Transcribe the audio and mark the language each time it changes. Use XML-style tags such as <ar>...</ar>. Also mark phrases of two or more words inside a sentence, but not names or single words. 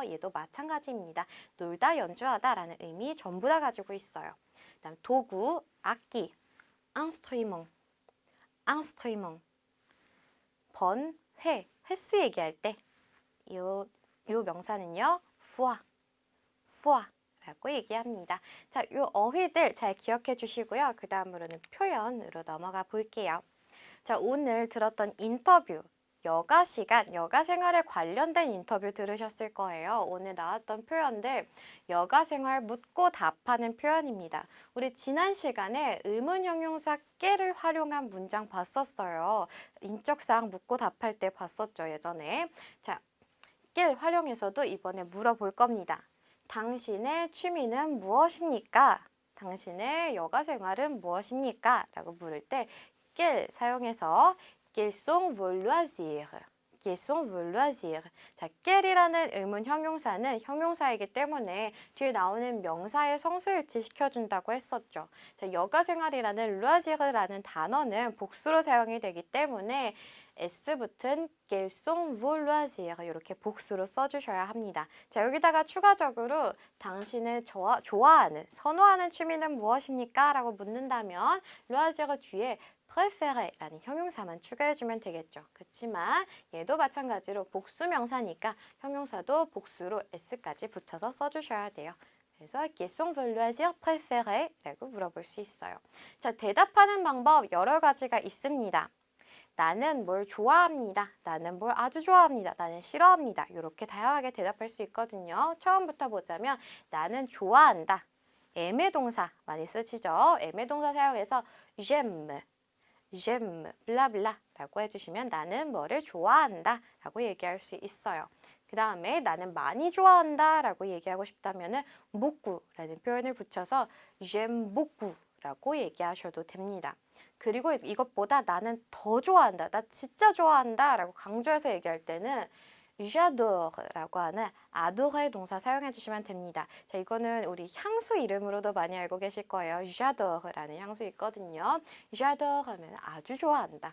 <ko>얘도 마찬가지입니다. 놀다, 연주하다라는 의미 전부 다 가지고 있어요. 그다음 도구, 악기,</ko> <fr>instrument, instrument.</fr> <ko>번, 회, 횟수 얘기할 때 요 명사는요, fois, foi라고 얘기합니다. 자, 요 어휘들 잘 기억해 주시고요. 그 다음으로는 표현으로 넘어가 볼게요. 자, 오늘 들었던 인터뷰, 여가 시간, 여가 생활에 관련된 인터뷰 들으셨을 거예요. 오늘 나왔던 표현들 여가 생활 묻고 답하는 표현입니다. 우리 지난 시간에 의문 형용사 깨를 활용한 문장 봤었어요. 인적사항 묻고 답할 때 봤었죠, 예전에. 자, 깨를 활용해서도 이번에 물어볼 겁니다. 당신의 취미는 무엇입니까? 당신의 여가 생활은 무엇입니까? 라고 물을 때 깨를 사용해서</ko> <fr>Quels sont vos loisirs? Quels sont vos loisirs?</fr> <ko>자, quel이라는 의문 형용사는 형용사이기 때문에 뒤에 나오는 명사의 성수일치 시켜준다고 했었죠. 자, 여가생활이라는 loisirs라는 단어는 복수로 사용이 되기 때문에 S 붙은</ko> <fr>Quels sont vos loisirs?</fr> <ko>이렇게 복수로 써주셔야 합니다. 자, 여기다가 추가적으로 당신의 좋아하는, 선호하는 취미는 무엇입니까? 라고 묻는다면 loisir 뒤에 préfére라는 형용사만 추가해주면 되겠죠. 그렇지만 얘도 마찬가지로 복수 명사니까 형용사도 복수로 s까지 붙여서 써주셔야 돼요.</ko> <fr>그래서 quels sont vos loisirs préférés?</fr> <ko>라고 물어볼 수 있어요. 자, 대답하는 방법 여러 가지가 있습니다. 나는 뭘 좋아합니다. 나는 뭘 아주 좋아합니다. 나는 싫어합니다. 이렇게 다양하게 대답할 수 있거든요. 처음부터 보자면 나는 좋아한다. 애매 동사 많이 쓰시죠? 애매 동사 사용해서 j'aime, 블라블라 라고 해주시면 나는 뭐를 좋아한다 라고 얘기할 수 있어요. 그 다음에 나는 많이 좋아한다 라고 얘기하고 싶다면은 beaucoup 라는 표현을 붙여서</ko> <fr>j'aime beaucoup</fr> <ko>라고 얘기하셔도 됩니다. 그리고 이것보다 나는 더 좋아한다, 나 진짜 좋아한다 라고 강조해서 얘기할 때는 j'adore라고 하는 adore의 동사 사용해 주시면 됩니다. 자, 이거는 우리 향수 이름으로도 많이 알고 계실 거예요. j'adore라는 향수 있거든요. j'adore 하면 아주 좋아한다.</ko>